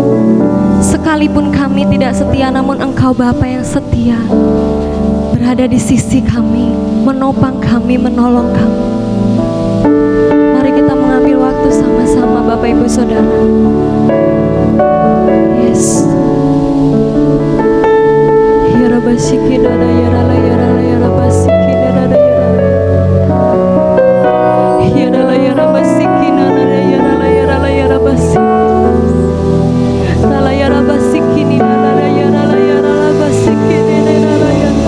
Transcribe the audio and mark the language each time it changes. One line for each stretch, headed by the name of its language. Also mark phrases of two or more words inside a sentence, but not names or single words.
Indonesian: Sekalipun kami tidak setia, namun Engkau Bapa yang setia, berada di sisi kami, menopang kami, menolong kami. Kita mengambil waktu sama-sama Bapak Ibu Saudara. Yes. Yara basiki dada yara la yara la yara basiki dada yara. Yara la yara basiki dada yara la yara la yara basiki. La yara basiki ni la yara la yara la basiki ni la yara.